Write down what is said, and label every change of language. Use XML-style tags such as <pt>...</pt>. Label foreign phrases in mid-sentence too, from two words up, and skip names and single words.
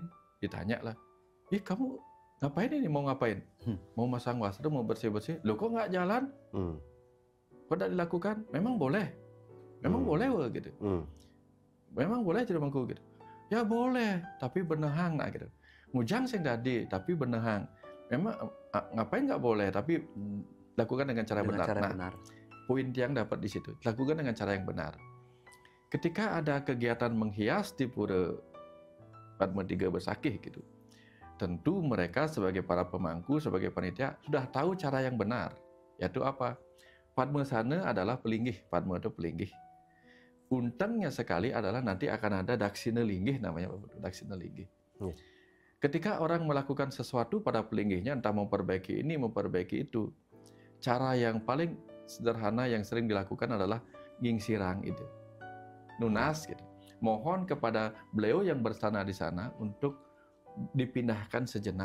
<id>Ditanya lah, kamu ngapain ini? Mau ngapain? Mau masang wastra, mau bersih-bersih. Loh kok nggak jalan? Kok tidak dilakukan? Memang boleh. Memang boleh gitu. Memang boleh jadi mangku gitu. Ya boleh, tapi</id> <ban>benehang nak</ban> <id>gitu.</id> <ban>Ngujang sing dadi, tapi benehang.</ban> <id>Memang ngapain nggak boleh, tapi lakukan dengan cara benar. Poin yang dapat di situ, lakukan dengan cara yang benar. Ketika ada kegiatan menghias di pura Padma Tiga Besakih gitu, tentu mereka sebagai para pemangku, sebagai panitia sudah tahu cara yang benar, yaitu apa? Padma sana adalah pelinggih, Padma itu pelinggih. Untangnya sekali adalah nanti akan ada daksina linggih, namanya daksina linggih. Ketika orang melakukan sesuatu pada pelinggihnya, entah memperbaiki ini, memperbaiki itu, cara yang paling sederhana yang sering dilakukan adalah gingsirang itu, nunas gitu. Mohon kepada beliau yang bersana di sana untuk dipindahkan sejenak.</id>